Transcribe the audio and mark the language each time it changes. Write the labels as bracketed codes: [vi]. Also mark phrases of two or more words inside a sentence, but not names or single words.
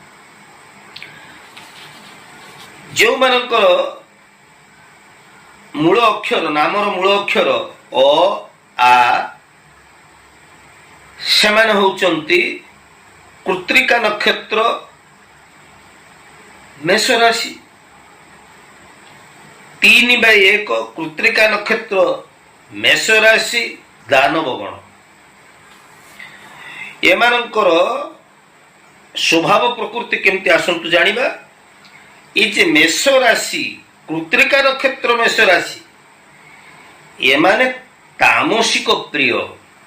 [or] ଯେଉଁମାନଙ୍କର ମୂଳ ଅକ୍ଷର ନାମର ମୂଳ ଅକ୍ଷର ଅ, ଆ, ସେମାନେ ହଉଛନ୍ତି କୃତ୍ତିକା ନକ୍ଷତ୍ର ମେଷ ରାଶି 3/1 କୃତ୍ତିକା ନକ୍ଷତ୍ର ମେଷ ରାଶି ଦାନବ ଗଣ। ଏମାନଙ୍କର ସ୍ୱଭାବ ପ୍ରକୃତି କେମିତି ଆସନ୍ତୁ ଜାଣିବା। ଏଇ ଯେ ମେଷ ରାଶି କୃତ୍ତିକା ନକ୍ଷତ୍ର ମେଷ ରାଶି এମାନେ ତାମସିକ ପ୍ରିୟ।